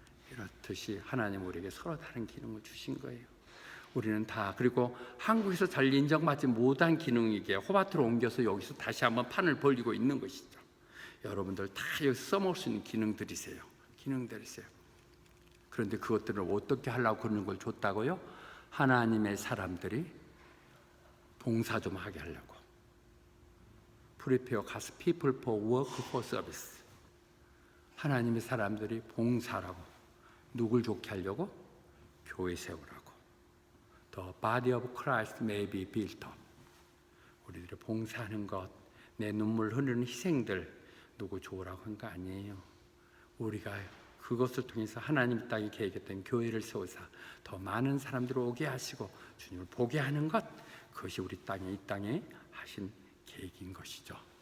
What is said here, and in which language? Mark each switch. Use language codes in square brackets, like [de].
[ko] 이렇듯이 하나님 우리에게 서로 다른 기능을 주신 거예요. 우리는 다 그리고 한국에서 잘 인정받지 못한 기능이기에 호바트로 옮겨서 여기서 다시 한번 판을 벌리고 있는 것이죠. 여러분들 다 여기서 써먹을 수 있는 기능들이세요. 기능들이세요. 그런데 그것들을 어떻게 하려고 그러는 걸 줬다고요? 하나님의 사람들이 봉사 좀 하게 하려고. [en] Prepare God's people for work for service. [ko] 하나님의 사람들이 봉사라고. 누굴 좋게 하려고? 교회 세우라고. [en] The body of Christ may be built up. [ko] 우리들이 봉사하는 것, 내 눈물 흐르는 희생들 누구 좋으라고 한 거 아니에요. 우리가 그것을 통해서 하나님 땅에 계획했던 교회를 세우사 더 많은 사람들을 오게 하시고 주님을 보게 하는 것, 그것이 우리 이 땅에 하신 계획인 것이죠.